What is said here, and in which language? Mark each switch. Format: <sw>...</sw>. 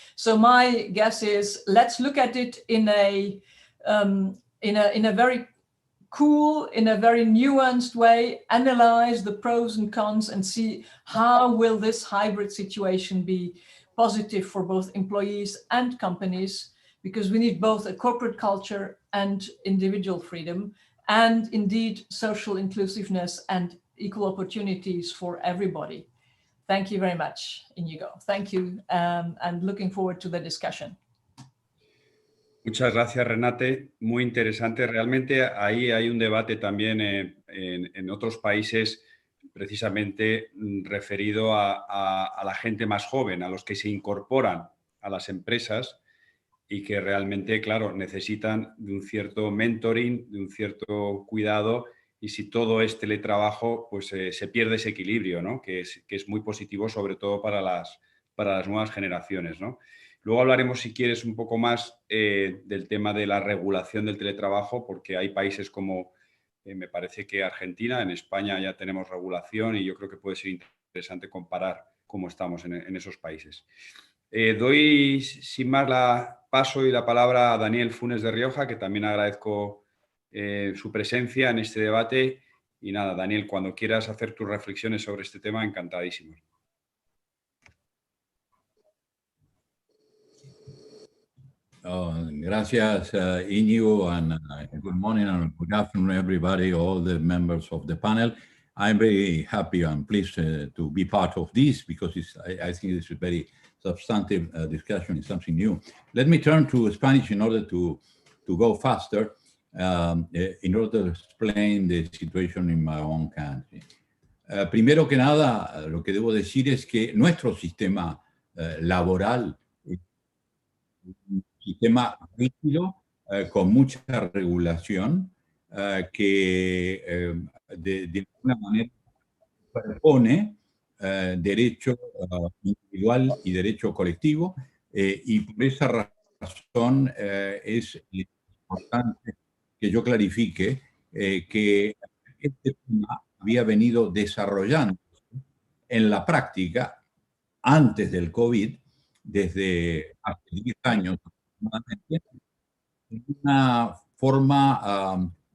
<en>So my guess is, let's look at it in a very cool, in a very nuanced way, analyze the pros and cons, and see how will this hybrid situation be positive for both employees and companies, because we need both a corporate culture and individual freedom, and indeed social inclusiveness and equal opportunities for everybody. Thank you very much, Íñigo. Thank you, and looking forward to the discussion.</en> <es>Muchas gracias, Renate. Muy interesante. Realmente ahí hay un debate también en otros países, precisamente referido a la gente más joven, a los que se incorporan a las empresas y que realmente, claro, necesitan de un cierto mentoring, de un cierto cuidado, y si todo es teletrabajo, pues se pierde ese equilibrio, ¿no? Que es muy positivo, sobre todo para las nuevas generaciones, ¿no? Luego hablaremos, si quieres, un poco más del tema de la regulación del teletrabajo, porque hay países como, me parece que Argentina, en España ya tenemos regulación, y yo creo que puede ser interesante comparar cómo estamos en esos países. Doy sin más paso y la palabra a Daniel Funes de Rioja, que también agradezco su presencia en este debate. Y nada, Daniel, cuando quieras hacer tus reflexiones sobre este tema, encantadísimo. Gracias,</es> <en>Íñigo, and good morning and good afternoon, everybody, all the members of the panel. I'm very happy and pleased to be part of this, because I think this is a very substantive discussion. It's something new. Let me turn to Spanish in order to go faster, in order to explain the situation in my own country.</en> <es>Primero que nada, lo que debo decir es que nuestro sistema laboral es un sistema rígido, con mucha regulación, que de alguna manera propone derecho individual y derecho colectivo, y por esa razón es importante que yo clarifique que este tema había venido desarrollándose en la práctica antes del COVID, desde hace 10 años aproximadamente, de una forma</es>